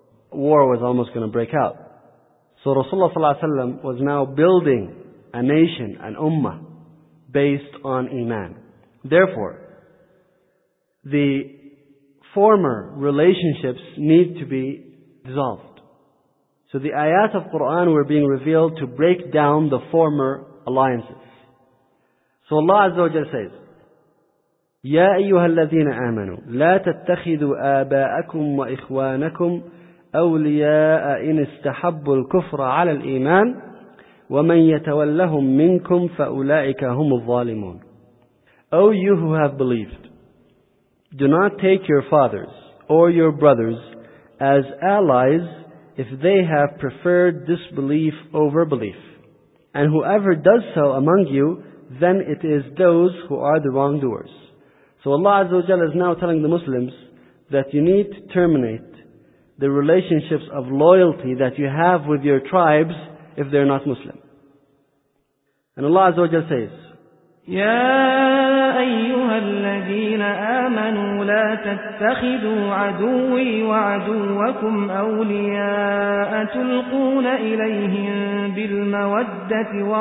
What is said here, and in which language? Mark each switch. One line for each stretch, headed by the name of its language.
English: War was almost going to break out. So Rasulullah ﷺ was now building a nation, an ummah, based on iman. Therefore, the former relationships need to be dissolved. So the ayat of Quran were being revealed to break down the former alliances. So Allah Azza wa Jalla says,
Arabic: يَا أَيُّهَا الَّذِينَ آمَنُوا لَا تَتَّخِذُوا آبَاءَكُمْ وَإِخْوَانَكُمْ أَوْلِيَاءَ إِنِ اسْتَحَبُّوا الْكُفْرَ عَلَى الْإِيمَانِ وَمَنْ يَتَوَلَّهُمْ مِنْكُمْ فَأُولَٰئِكَ هُمُ الظَّالِمُونَ.
English: O you who have believed, do not take your fathers or your brothers as allies if they have preferred disbelief over belief. And whoever does so among you, then it is those who are the wrongdoers. So Allah Azza wa Jalla is now telling the Muslims that you need to terminate the relationships of loyalty that you have with your tribes if they're not Muslim. And Allah Azza wa Jalla says,
Arabic: يَا أَيُّهَا الَّذِينَ آمَنُوا لَا تَتَّخِذُوا عَدُوِّي وَعَدُوَّكُمْ أَوْلِيَاءَ تُلْقُونَ إِلَيْهِمْ بِالْمَوَدَّةِ